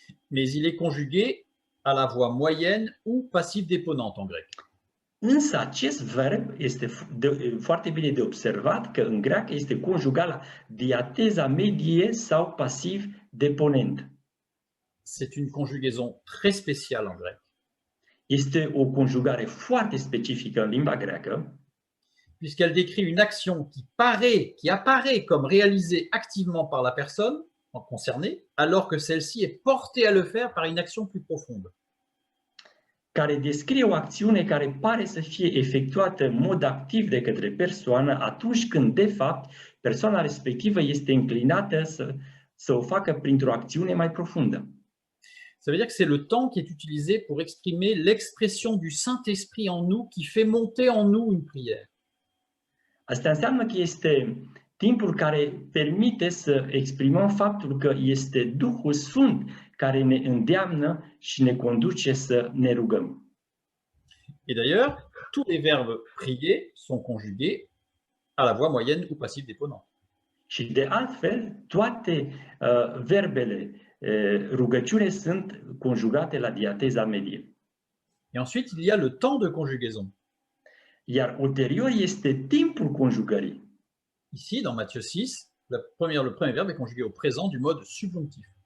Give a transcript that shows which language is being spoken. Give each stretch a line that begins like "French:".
French: Mais il est conjugué à la voix moyenne ou passive-déponente en grec.
Romanian: Însă acest verb este foarte bine de observat că în greacă este conjugat la diateza medie sau pasiv deponent.
French: C'est une conjugaison très spéciale en grec,
Romanian: Este o conjugare foarte specifică în limba greacă,
French: puisqu'elle décrit une action qui apparaît comme réalisée activement par la personne concernée, alors que celle-ci est portée à le faire par une action plus profonde.
Romanian: care descrie o acțiune care pare să fie efectuată în mod activ de către persoană atunci când, de fapt, persoana respectivă este înclinată să o facă printr-o acțiune mai profundă.
French: Ça veut dire que c'est le temps qui est utilisé pour exprimer l'expression du Saint-Esprit en nous qui fait monter en nous une prière.
Romanian: Asta înseamnă că este timpul care permite să exprimăm faptul că este Duhul Sfânt care ne îndeamnă și ne conduce să ne rugăm.
French: Et d'ailleurs, tous les verbes prier sont conjugués à la voix moyenne ou passive-déponente.
Romanian: Și de altfel, toate verbele rugăciune sunt conjugate la diateza medie.
French: Et ensuite, il y a le temps de conjugaison.
Romanian: Iar ulterior este timpul conjugării.
French: Ici, dans Matthieu 6, le premier verbe est conjugué au présent du mode subjonctif.